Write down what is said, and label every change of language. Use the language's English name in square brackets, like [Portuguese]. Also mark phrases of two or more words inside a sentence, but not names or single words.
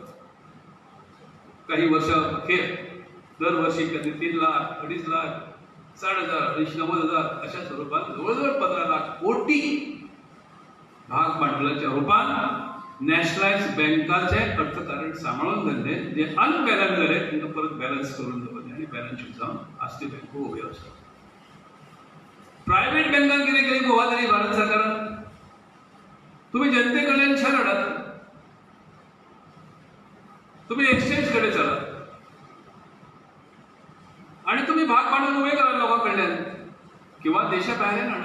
[Marathi] काही वर्ष अखेर दरवर्षी कधी 3 लाख, 2.5 लाख, 60,000, 90,000 अशा स्वरूपात जवळजवळ 15 लाख कोटी भाग भांडवलाच्या रूपात नॅशनलाइज बँकाचे अर्थकारण सांभाळून धरले. जे अनबॅलन्स झाले त्यांना परत बॅलन्स करून [Konkani] दवरले आणि [English] balance sheet [Konkani] जाऊन आस्ती बँको उभ्यो आसात. प्रायव्हेट बँकांक कितें केली गोवा तरी भारत सरकारान? तुम्ही जनते कडल्यान शेअर हाडात, तुम्ही एक्सचेंज कडे चलात आणि तुम्ही भाग भांडवल उभे करा लोकां कडल्यान किंवा देशा भायर हाडा.